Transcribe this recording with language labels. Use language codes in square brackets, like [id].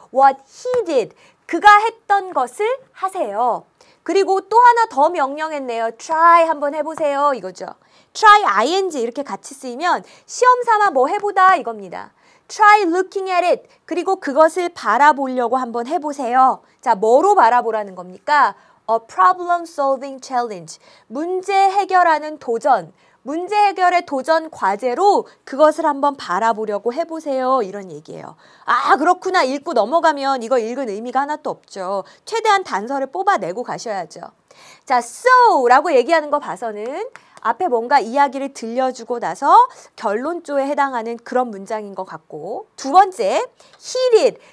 [en] What he did. [ko] 그가 했던 것을 하세요. 그리고 또 하나 더 명령했네요. try 한번 해보세요 이거죠. try ing 이렇게 같이 쓰이면 시험 삼아 뭐 해보다 이겁니다. [en] try looking at it. [ko] 그리고 그것을 바라보려고 한번 해보세요. 자, 뭐로 바라보라는 겁니까? [en] A problem solving challenge. [ko] 문제 해결하는 도전. 문제 해결의 도전 과제로 그것을 한번 바라보려고 해보세요. 이런 얘기예요. 아, 그렇구나. 읽고 넘어가면 이거 읽은 의미가 하나도 없죠. 최대한 단서를 뽑아내고 가셔야죠. 자, so라고 얘기하는 거 봐서는 앞에 뭔가 이야기를 들려주고 나서 결론조에 해당하는 그런 문장인 것 같고 두 번째, he did.